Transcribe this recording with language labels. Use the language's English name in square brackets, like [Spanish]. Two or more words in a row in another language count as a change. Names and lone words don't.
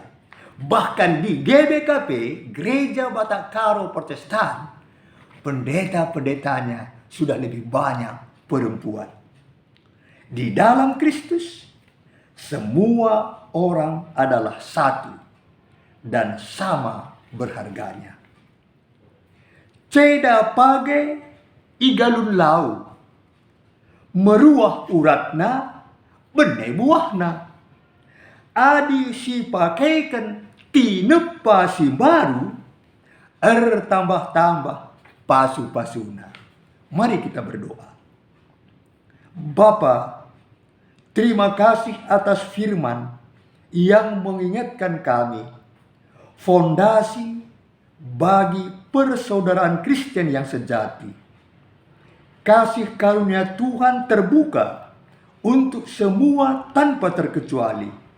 [Indonesian] Bahkan di GBKP, Gereja Batak Karo Protestan, pendeta-pendetanya sudah lebih banyak perempuan. Di dalam Kristus, semua orang adalah satu dan sama berharganya. [Batak Karo] Ceda page igalun lau, meruah uratna bene buahna. Adi si pakaikan tinepa si baru, tambah-tambah pasu-pasuna. [Indonesian] Mari kita berdoa. Bapa, terima kasih atas firman yang mengingatkan kami fondasi bagi persaudaraan Kristen yang sejati. Kasih karunia Tuhan terbuka untuk semua tanpa terkecuali.